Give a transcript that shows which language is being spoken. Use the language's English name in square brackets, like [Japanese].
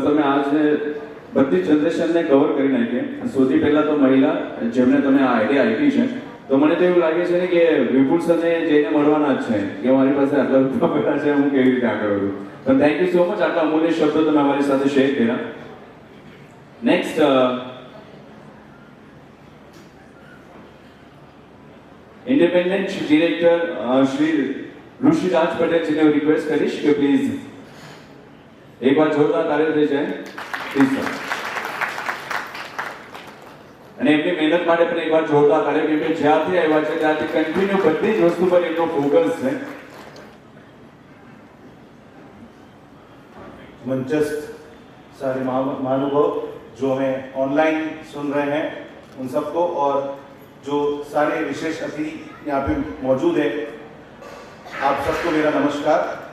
[Gujarati] તમે આજે બધી જનરેશનને કવર કરી નાખી. સૌથી પહેલા તો મહિલા જેમને તમે આ આઈડિયા આપી છે, તો મને તો એવું લાગે છે ને કે વિપુલ સરને જઈને મળવાના જ છે કે મારી પાસે આટલા રૂપિયા પડ્યા છે, હું કેવી રીતે આગળ વધું. તો થેન્ક યુ સો મચ. આટલા અમૂલ્ય શબ્દો તમે અમારી સાથે શેર કર્યા. Next independent director Shri Rishiraj Patel जी ने रिक्वेस्ट करीश कि प्लीज एक बार जोरदार ताली થઈ જાય પ્લીઝ સર. અને એમની મહેનત માટે પણ એક વાર જોરદાર તાળી, કેમ કે જ્યાંથી આવ્યા છે ત્યાંથી કન્ટિન્યુ બધી જ વસ્તુ પર એમનો ફોકસ છે. [Hindi] मंचस्थ सारे महानुभाव जो हमें ऑनलाइन सुन रहे हैं उन सबको, और जो सारे विशेष अतिथि यहाँ पे मौजूद है, आप सबको मेरा नमस्कार.